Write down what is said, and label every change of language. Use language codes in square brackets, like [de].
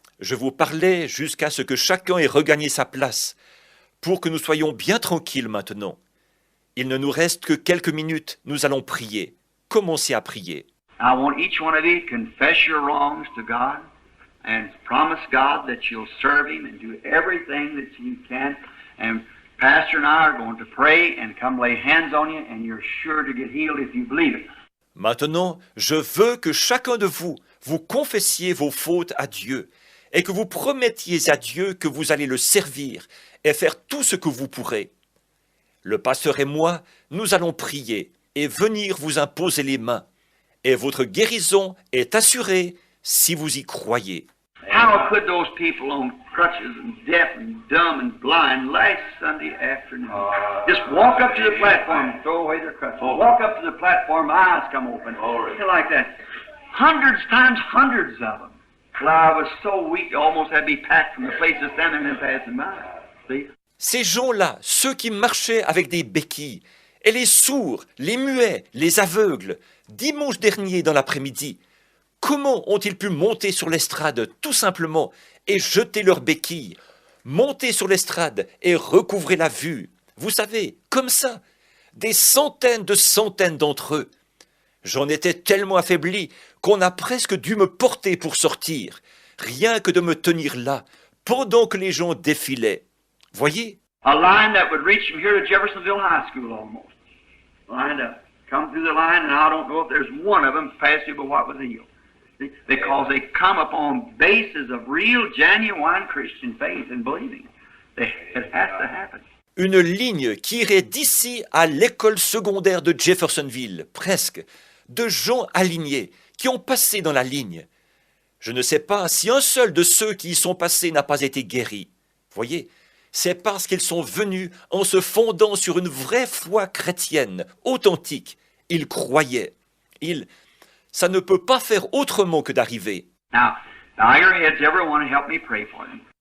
[fr] Je vous parlais jusqu'à ce que chacun ait regagné sa place, pour que nous soyons bien tranquilles maintenant. Il ne nous reste que quelques minutes, nous allons prier. Commencez à prier. [en] I want each one of you to confess your wrongs to God and promise God that you'll serve Him and do everything that you can. And Pastor and I are going to pray and come lay hands on you, and you're sure to get healed if you believe it. [fr] Maintenant, je veux que chacun de vous, vous confessiez vos fautes à Dieu et que vous promettiez à Dieu que vous allez le servir et faire tout ce que vous pourrez. Le pasteur et moi, nous allons prier et venir vous imposer les mains. Et votre guérison est assurée si vous y croyez. [en] How could those people on crutches and deaf and dumb and blind last Sunday afternoon just walk up to the platform and throw away their crutches? Walk up to the platform, eyes come open, like that. Hundreds times hundreds of them. Well, I was so weak, I almost had to be packed from the place to stand there and then passing by. See? [fr] Ces gens-là, ceux qui marchaient avec des béquilles, et les sourds, les muets, les aveugles, dimanche dernier dans l'après-midi, comment ont-ils pu monter sur l'estrade tout simplement et jeter leurs béquilles, monter sur l'estrade et recouvrer la vue? Vous savez, comme ça, des centaines de centaines d'entre eux. J'en étais tellement affaibli qu'on a presque dû me porter pour sortir, rien que de me tenir là, pendant que les gens défilaient. Voyez? [en] A line that would reach from here to Jeffersonville High School almost. Lined up. Come through the line, and I don't know if there's one of them passed through but what was healed. See? Because they come upon bases of real, genuine Christian faith and believing. It has to happen. [fr] Une ligne qui irait d'ici à l'école secondaire de Jeffersonville, presque, de gens alignés, qui ont passé dans la ligne. Je ne sais pas si un seul de ceux qui y sont passés n'a pas été guéri. Voyez, c'est parce qu'ils sont venus en se fondant sur une vraie foi chrétienne, authentique. Ils croyaient. Ça ne peut pas faire autrement que d'arriver. [en] Now, bow your heads, everyone, and help me pray for them.